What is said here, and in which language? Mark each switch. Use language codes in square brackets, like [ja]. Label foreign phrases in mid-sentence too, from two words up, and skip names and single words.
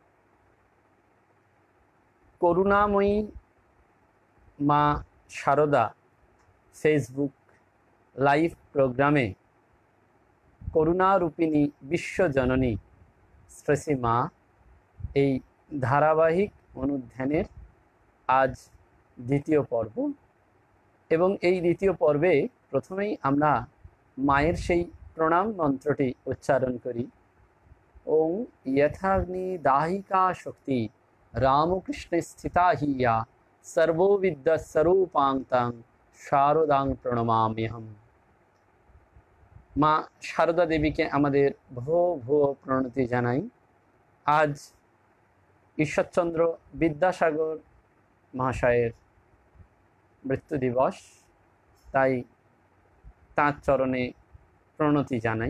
[bn] করুণাময়ী মা শারদা ফেসবুক লাইভ প্রোগ্রামে করুণারূপিণী বিশ্বজননী শ্রেষ্ঠী মা এই ধারাবাহিক অনুধ্যানের আজ দ্বিতীয় পর্ব এবং এই দ্বিতীয় পর্বে প্রথমেই আমরা মায়ের সেই প্রণাম মন্ত্রটি উচ্চারণ করি। [sa] ওং यथाग्नि दाहिका शक्ति रामकृष्ण स्थिता हिया सर्वोविद्य स्वरूपांतां शारदां प्रणमाम्यहम्। [bn] মা শারদা দেবীকে আমাদের ভূ ভূ প্রণতি জানাই। আজ ঈশ্বরচন্দ্র বিদ্যাসাগর মহাশয়ের মৃত্যু দিবস, তাই তাঁর চরণে প্রণতি জানাই।